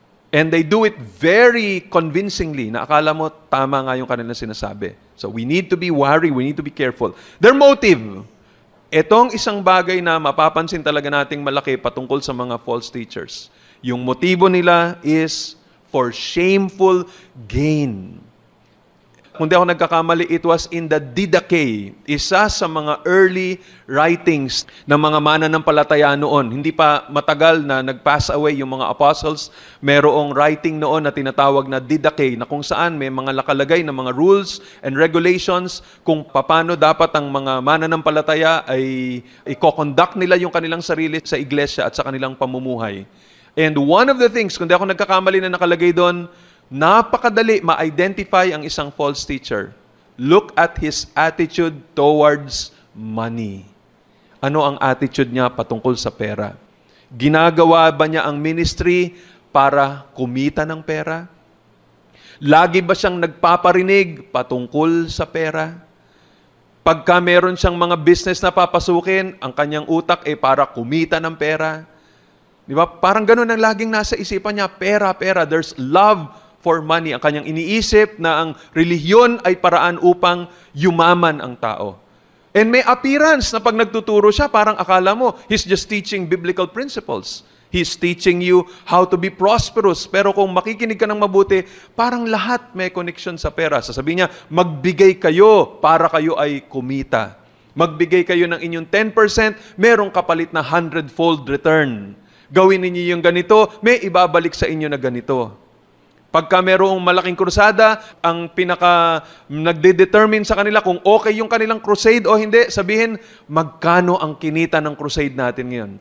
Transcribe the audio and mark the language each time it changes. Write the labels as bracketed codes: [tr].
[en] And they do it very convincingly [tl] na akala mo tama nga yung kanilang sinasabi. [en] So we need to be wary, we need to be careful. Their motive. [tl] Itong isang bagay na mapapansin talaga nating malaki patungkol sa mga false teachers. Yung motibo nila [en] is for shameful gain. [tl] Kung di ako nagkakamali, [en] it was in the Didache, [tl] isa sa mga early writings ng mga mananampalataya noon. Hindi pa matagal na nag-pass away yung mga apostles. Merong writing noon na tinatawag na Didache, na kung saan may mga nakalagay na mga rules and regulations kung paano dapat ang mga mananampalataya ay i-conduct nila yung kanilang sarili sa iglesia at sa kanilang pamumuhay. [en] And one of the things, [tl] kung di ako nagkakamali na nakalagay doon, napakadali ma-identify ang isang false teacher. [en] Look at his attitude towards money. [tl] Ano ang attitude niya patungkol sa pera? Ginagawa ba niya ang ministry para kumita ng pera? Lagi ba siyang nagpaparinig patungkol sa pera? Pagka meron siyang mga business na papasukin, ang kanyang utak ay para kumita ng pera. Di ba? Parang ganun ang laging nasa isipan niya, pera, pera. [en] There's love for money. [tl] Ang kanyang iniisip na ang relihiyon ay paraan upang yumaman ang tao. And may appearance na pag nagtuturo siya, parang akala mo, [en] he's just teaching biblical principles. He's teaching you how to be prosperous. [tl] Pero kung makikinig ka ng mabuti, parang lahat may connection sa pera. Sasabihin niya, magbigay kayo para kayo ay kumita. Magbigay kayo ng inyong 10%, merong kapalit na 100-fold return. Gawin ninyo yung ganito, may ibabalik sa inyo na ganito. Pagka merong malaking krusada, ang pinaka nagde-determine sa kanila kung okay yung kanilang crusade o hindi, sabihin, magkano ang kinita ng crusade natin ngayon.